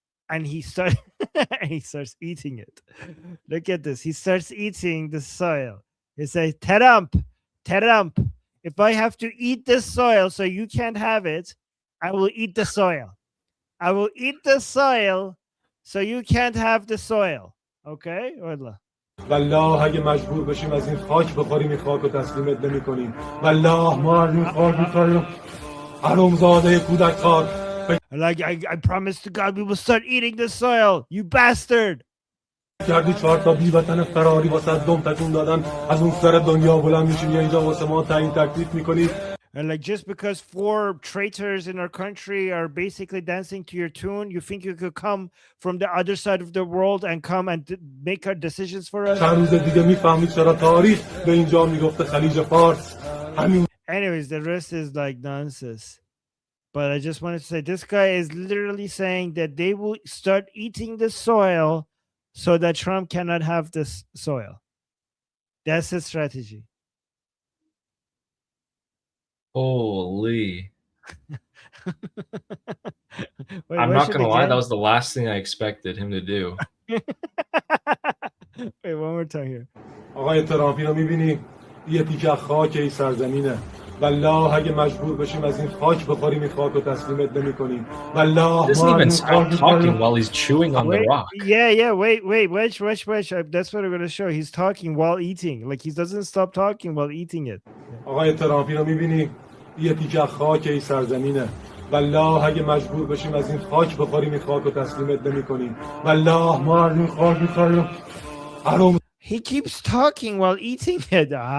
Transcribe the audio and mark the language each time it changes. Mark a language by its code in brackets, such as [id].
[en] And he starts eating it. Look at this. He starts eating the soil. He says, Trump, if I have to eat this soil so you can't have it, I will eat the soil. I will eat the soil so you can't have the soil. Okay? والله. [fa] والله اگه مجبور بشیم از این خاک بخوریم این خاک رو تسلیمت نمی‌کنیم والله ما از این خاک می‌خوریم حرومزاده کودک خار. [en] Like I promise to God we will start eating the soil, you bastard. [fa] کردی 4 تا بی‌وطن فراری واسه دم تکون دادن از اون سر دنیا بلند میشین یا اینجا واسه ما تعیین تکلیف می‌کنی. [en] And like just because 4 traitors in our country are basically dancing to your tune, you think you could come from the other side of the world and come and make our decisions for us? [fa] چند روز دیگه میفهمید چرا تاریخ به اینجا میگفته خلیج فارس. [en] Anyways, the rest is like nonsense. But I just wanted to say this guy is literally saying that they will start eating the soil so that Trump cannot have this soil. That's his strategy. Holy. Wait, I'm not going to lie. That was the last thing I expected him to do. Wait, one more time here. [fa] آقای ترامپ اینو می‌بینی؟ یه تیکه خاک این سرزمینه. والله اگه مجبور بشیم از این خاک بخوریم این خاک رو تسلیمت نمی‌کنیم. والله [en] Doesn't even stop talking while he's chewing on the rock. Yeah, wait, watch. That's what I'm gonna show. He's talking while eating. Like he doesn't stop talking while eating it. [fa] آقای ترامپی رو می‌بینی؟ یه تیکه خاک این سرزمینه. والله اگه مجبور بشیم از این خاک بخوریم این خاک رو تسلیمت نمی‌کنیم. والله ما از این خاک می‌خوریم. [en] He keeps talking while eating it.